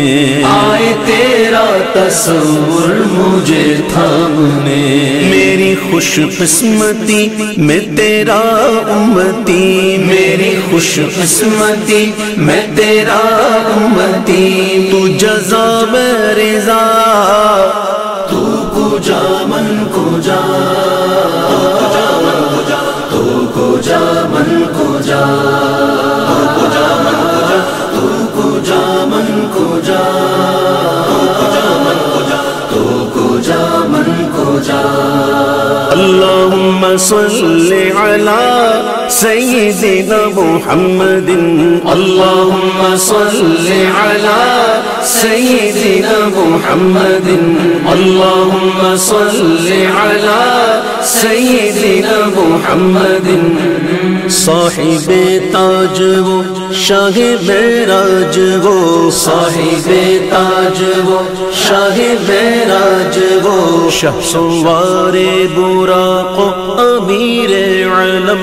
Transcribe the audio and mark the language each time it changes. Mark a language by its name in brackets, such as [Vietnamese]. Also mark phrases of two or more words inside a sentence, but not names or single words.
[Urdu] آئے تیرا تصور مجھے تھامنے، میری خوش قسمتی میں تیرا امتی، میری خوش قسمتی میں تیرا امتی، تو جزا میں رضا، [Persian] تو کجا من کجا، تو کجا من کجا، تو کجا من کجا، تو کجا من کجا، تو کجا من کجا۔ [Arabic] اللہم صل علی سیدنا محمد، اللہم صل علی سیدنا محمد، اللہم صل علی سیدنا محمد، [Urdu] صاحب تاج وہ شاہ معراج وہ، صاحب تاج وہ شاہ معراج وہ، شاہ سوار براق امیر علم،